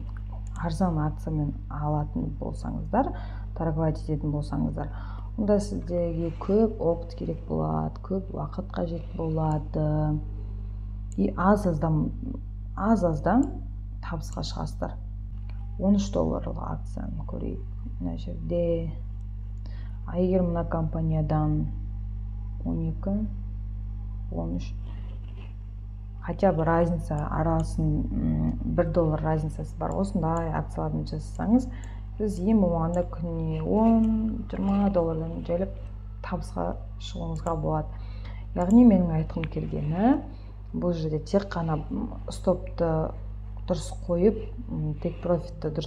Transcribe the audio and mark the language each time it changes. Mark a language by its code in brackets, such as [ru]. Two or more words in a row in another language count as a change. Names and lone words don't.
[kk] Арзан акциямен алатын болсаңыздар, торговать ететін болсаңыздар, онда сіздерге көп опыт керек болады, көп уақыт қажет болады. И аз-аздан табысқа шығасыздар. $13 акцияны көрейік. Мына жерде. Егер мына компаниядан 12, 13, [ru] хотя бы разница [kk] арасын $1 разницасы бар. Осындай акциялармен жасасаңыз, сіз ең болмағанда күніне $10-20 жайлап табысқа шығуыңызға болады. Яғни менің айтқым келгені, бұл жерде тек қана стопты дұрыс қойып, тек профитті дұрыс